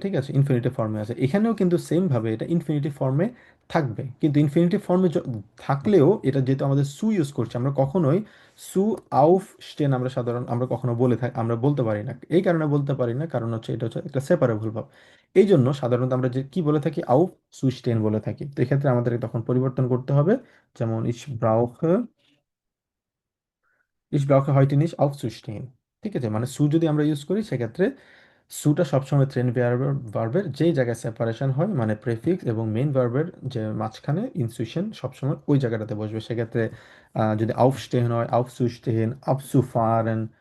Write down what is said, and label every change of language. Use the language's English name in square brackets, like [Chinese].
[Bangla] ঠিক আছে, ইনফিনিটিভ ফর্মে আছে, এখানেও কিন্তু সেম ভাবে এটা ইনফিনিটিভ ফর্মে থাকবে, কিন্তু ইনফিনিটিভ ফর্মে থাকলেও এটা যেহেতু আমাদের সু ইউজ করছি, আমরা কখনোই সু আউফ স্টেন আমরা সাধারণ আমরা কখনো আমরা বলতে পারি না। এই কারণে বলতে পারি না কারণ হচ্ছে এটা হচ্ছে একটা সেপারেবল ভাব, এই জন্য সাধারণত আমরা যে কি বলে থাকি, আউফ সু স্টেন বলে থাকি। তো এক্ষেত্রে আমাদের তখন পরিবর্তন করতে হবে, যেমন ইস ব্রাউখে [German] Ich brauche heute nicht aufzustehen। [Bangla] ঠিক আছে, মানে সু যদি আমরা ইউজ করি সেক্ষেত্রে সুটা সবসময় ট্রেন ভার্বের যেই জায়গায় সেপারেশন হয়, মানে প্রেফিক্স এবং মেইন ভার্বের যে মাঝখানে ইনসুইশন সবসময় ওই জায়গাটাতে বসবে। সেক্ষেত্রে যদি aufstehen হয় aufzustehen, abzufahren।